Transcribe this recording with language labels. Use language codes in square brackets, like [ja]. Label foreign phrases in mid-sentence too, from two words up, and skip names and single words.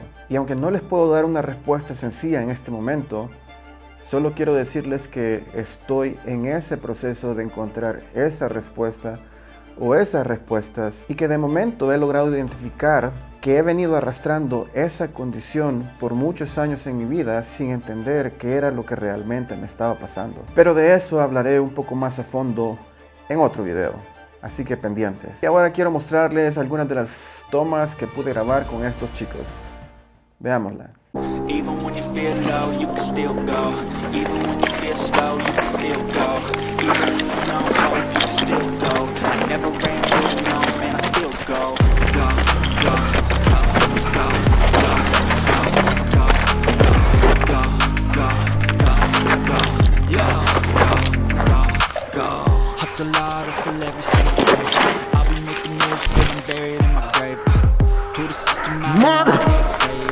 [es] Y aunque no les puedo dar una respuesta sencilla en este momento, solo quiero decirles que estoy en ese proceso de encontrar esa respuesta o esas respuestas, y que de momento he logrado identificar que he venido arrastrando esa condición por muchos años en mi vida sin entender qué era lo que realmente me estaba pasando. Pero de eso hablaré un poco más a fondo en otro video, así que pendientes. Y ahora quiero mostrarles algunas de las tomas que pude grabar con estos chicos. Veámosla. [en] Even when you feel low, you can still go. Even when you feel slow, you can still go. Even when there's no hope, you can still go. I never ran, so no, man, I still go. Go, go, go, go, go, go, go, go, go, go, yeah, go, go, go. Hustle hard, hustle every single day. I'll be making moves till I'm buried in my grave. To the system, I don't wanna be a slave.